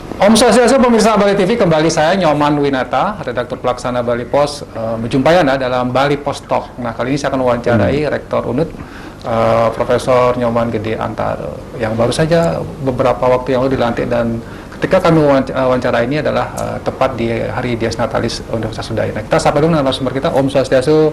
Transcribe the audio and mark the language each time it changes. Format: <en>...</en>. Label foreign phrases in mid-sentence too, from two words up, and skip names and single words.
<id>Om Swastiastu, pemirsa Bali TV, kembali saya Nyoman Winata, redaktur pelaksana Bali Pos, menjumpai Anda dalam Bali Pos Talk. Nah, kali ini saya akan wawancarai Rektor UNUD, Profesor Nyoman Gede Antara, yang baru saja beberapa waktu yang lalu dilantik, dan ketika kami wawancara ini adalah tepat di hari Dies Natalis Universitas Udayana. Kita sapa dulu narasumber kita, Om Swastiastu.</id>